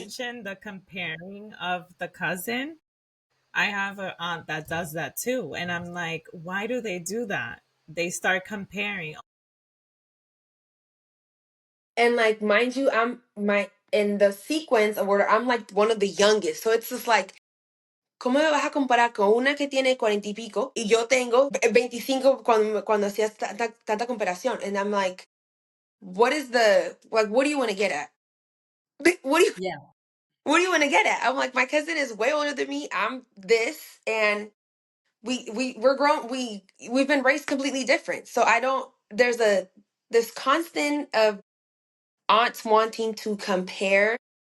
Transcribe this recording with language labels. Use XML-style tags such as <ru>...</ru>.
<en>mentioned the comparing of the cousin, I have an aunt that does that too. And I'm like, why do they do that? They start comparing. And like, mind you, I'm my in the sequence of order, I'm like one of the youngest. So it's just like,</en> <es>¿cómo me vas a comparar con una que tiene 40 y pico y yo tengo 25 cuando hacías tanta comparación?</es> <en>And I'm like, what is the like? What do you want to get at? What do you Yeah. what do you want to get at? I'm like, my cousin is way older than me. I'm this, and we're grown. We've been raised completely different. So I don't. There's a this constant of aunts wanting to compare.</en>